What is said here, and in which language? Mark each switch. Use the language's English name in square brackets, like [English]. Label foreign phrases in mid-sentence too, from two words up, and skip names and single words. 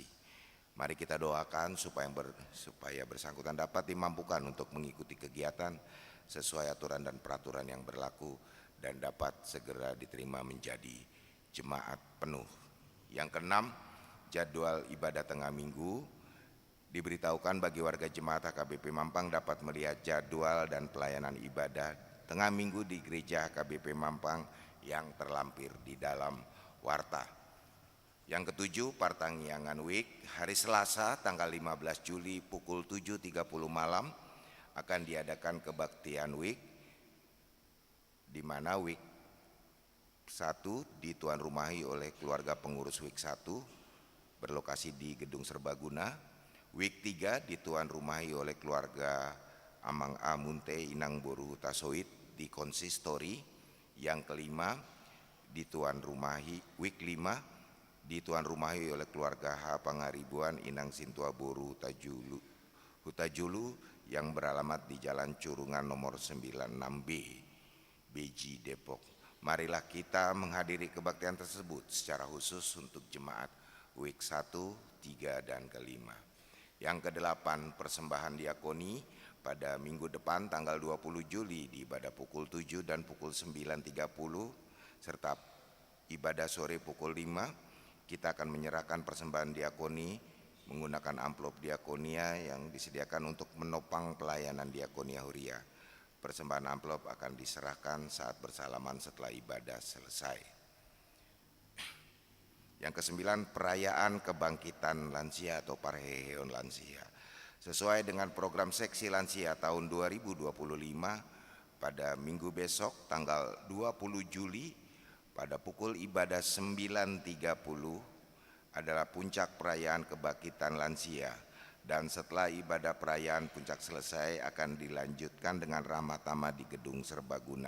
[Indonesian] Mari kita doakan supaya bersangkutan dapat dimampukan untuk mengikuti kegiatan sesuai aturan dan peraturan yang berlaku dan dapat segera diterima menjadi jemaat penuh. Yang keenam, jadwal ibadah tengah minggu. Diberitahukan bagi warga jemaat HKBP Mampang dapat melihat jadwal dan pelayanan ibadah tengah minggu di gereja HKBP Mampang yang terlampir di dalam warta. Yang ketujuh, Partangiangan Week. Hari Selasa tanggal 15 Juli pukul 7.30 malam akan diadakan kebaktian Week, di mana Week 1 dituan rumahi oleh keluarga pengurus Week 1 berlokasi di Gedung Serbaguna. Week 3 dituan rumahi oleh keluarga Amang A Munte Inang Boru Tasoit di Konsistori. Yang kelima, dituan rumahi Week 5 dituan rumahi oleh keluarga H Pangaribuan Inang Sintua Boru Hutajulu yang beralamat di Jalan Curungan nomor 96B, Beji, Depok. Marilah kita menghadiri kebaktian tersebut secara khusus untuk jemaat Week 1, 3, dan ke-5. Yang ke-8, persembahan diakoni. pada minggu depan tanggal 20 Juli di ibadah pukul 7 dan pukul 9.30 serta ibadah sore pukul 5 kita akan menyerahkan persembahan diakoni menggunakan amplop diakonia yang disediakan untuk menopang pelayanan diakonia Huria. Persembahan amplop akan diserahkan saat bersalaman setelah ibadah selesai. Yang ke-9, perayaan kebangkitan lansia atau Parheheon Lansia. Sesuai dengan program seksi lansia tahun 2025, pada minggu besok tanggal 20 Juli pada pukul ibadah 9.30 adalah puncak perayaan kebangkitan lansia, dan setelah ibadah perayaan puncak selesai akan dilanjutkan dengan ramah tamah di Gedung Serbaguna.